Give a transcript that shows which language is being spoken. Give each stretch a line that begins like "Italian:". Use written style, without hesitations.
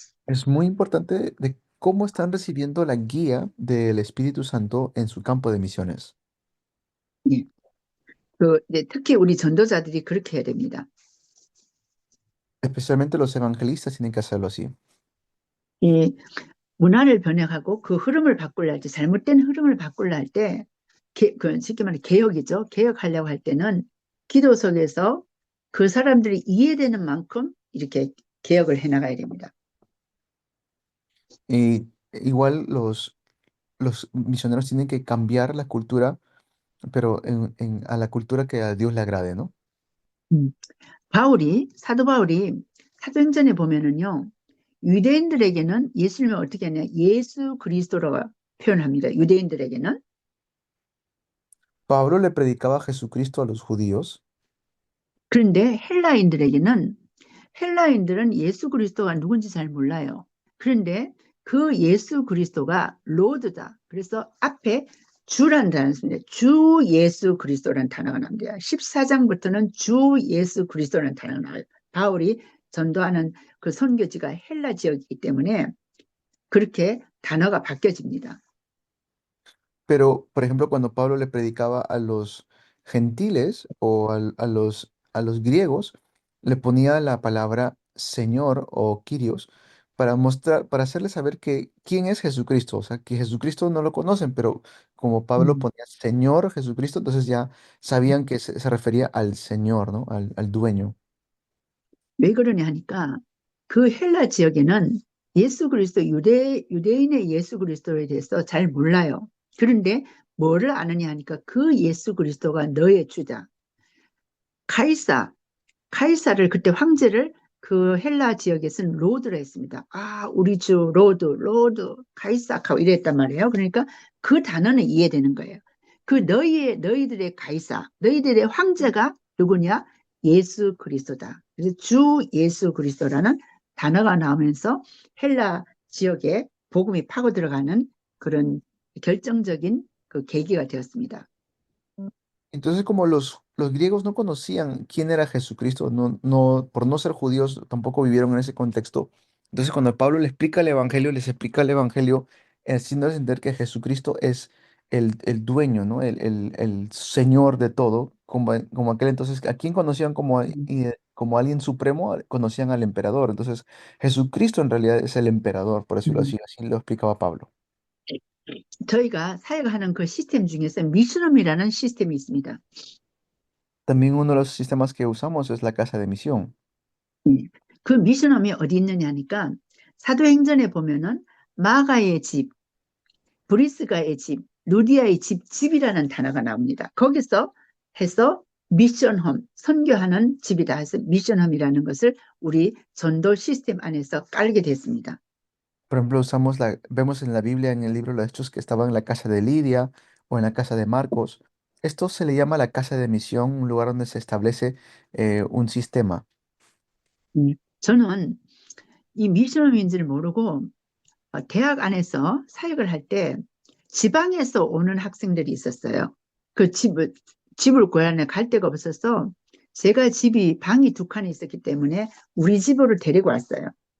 Spanish: Es muy importante de cómo están recibiendo la guía del Espíritu Santo en su campo de misiones.
Korean: 예. 특히 우리 전도자들이 그렇게 해야 됩니다.
Spanish: Especialmente los evangelistas tienen que hacerlo así.
Korean: 이 문화를 변혁하고 그 흐름을 바꾸려 할 때, 잘못된 흐름을 바꾸려 할 때, 쉽게 말해 개혁이죠. 개혁하려고 할 때는 기도 속에서 그 사람들이 이해되는 만큼 이렇게 개혁을 해나가야 됩니다.
Spanish: Y igual los misioneros tienen que cambiar la cultura, pero a la cultura que a Dios le agrade, ¿no?
Korean: 사도 바울이 사도행전에 보면은요, 유대인들에게는 예수님을 어떻게 하냐, 예수 그리스도라고 표현합니다. 유대인들에게는.
Spanish: Pablo le predicaba a Jesucristo a los judíos,
Korean: 그런데 헬라인들은 예수 그리스도가 누군지 잘 몰라요. 그런데 그 예수 그리스도가 로드다. 그래서 앞에 주라는 단어가 씁니다. 주 예수 그리스도라는 단어가 나옵니다. 14장부터는 주 예수 그리스도라는 단어가 나와요. 바울이 전도하는 그 선교지가 헬라 지역이기 때문에 그렇게 단어가 바뀌어집니다.
Spanish: Pero, por ejemplo, cuando Pablo le predicaba a los gentiles o a los griegos, le ponía la palabra Señor o Kyrios para mostrar, para hacerles saber que quién es Jesucristo. O sea, que Jesucristo no lo conocen, pero como Pablo 음. ponía Señor Jesucristo, entonces ya sabían que se refería al Señor, ¿no? Al dueño.
Korean: 왜 그러냐 하니까 그 헬라 지역에는 예수 그리스도 유대인의 예수 그리스도에 대해서 잘 몰라요. 그런데 뭐를 아느냐 하니까 그 예수 그리스도가 너의 주자. 카이사, 카이사를 그때 황제를 그 헬라 지역에서는 로드로 했습니다. 아, 우리 주 로드, 카이사하고 이랬단 말이에요. 그러니까 그 단어는 이해되는 거예요. 그 너희들의 카이사, 너희들의 황제가 누구냐? 예수 그리스도다. 그래서 주 예수 그리스도라는 단어가 나오면서 헬라 지역에 복음이 파고 들어가는 그런 결정적인 그 계기가 되었습니다.
Spanish: Entonces, como los griegos no conocían quién era Jesucristo, por no ser judíos, tampoco vivieron en ese contexto. Entonces, cuando Pablo les explica el Evangelio, les explica el Evangelio, haciéndoles entender que Jesucristo es el dueño, ¿no? El Señor de todo, como aquel entonces, ¿a quién conocían como alguien supremo? Conocían al emperador. Entonces, Jesucristo en realidad es el emperador, por decirlo así, así lo explicaba Pablo.
Korean: 저희가 사역하는 그 시스템 중에서 미션홈이라는 시스템이 있습니다.
Spanish: También uno de los sistemas que usamos es la casa de misión.
Korean: 그 미션홈이 어디 있느냐 하니까 사도행전에 보면은 마가의 집, 브리스가의 집, 루디아의 집이라는 단어가 나옵니다. 거기서 해서 미션홈, 선교하는 집이다 해서 미션홈이라는 것을 우리 전도 시스템 안에서 깔게 됐습니다.
Spanish: Por ejemplo, vemos en la Biblia, en el libro de los Hechos, que estaba en la casa de Lidia o en la casa de Marcos. Esto se le llama la casa de misión, un lugar donde se establece un sistema.
Korean: 저는 이 미션홈인지를 모르고 대학 안에서 사역을 할 때 지방에서 오는 학생들이 있었어요. 그 집을 구하려 갈 데가 없어서 제가 방이 2칸이 있었기 때문에 우리 집으로 데리고 왔어요.